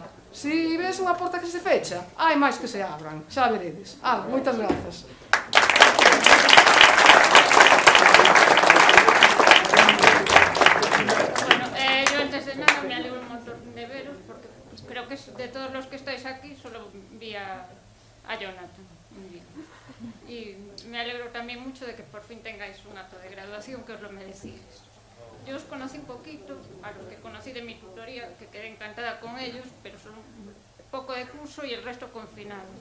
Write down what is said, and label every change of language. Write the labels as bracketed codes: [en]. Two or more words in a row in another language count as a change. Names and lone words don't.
[gl] Si ves unha porta que se fecha, hai máis que se abran, xa veredes. Moitas grazas. [es] Creo que de todos los que estáis aquí solo vi a Jonathan un día. Y me alegro también mucho de que por fin tengáis un acto de graduación, que os lo merecíais. Yo os conocí un poquito, a los que conocí de mi tutoría, que quedé encantada con ellos, pero son un poco de curso y el resto confinados.